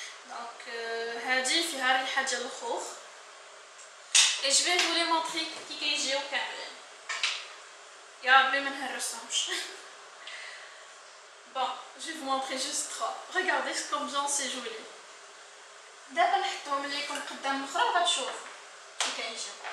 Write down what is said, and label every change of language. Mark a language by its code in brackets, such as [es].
[ar] Donc هذه فيها الريحه ديال الخوخ. [fr] Et je vais vous les montrer [ar] كي كيجيو كاملين. يا ربي ما نهرسهمش. [fr] Bon, je vais vous montrer juste 3. Regardez combien c'est joli. [ar] دابا نحطهم لكم قدام الاخرى وغتشوفوا كي كيجيو.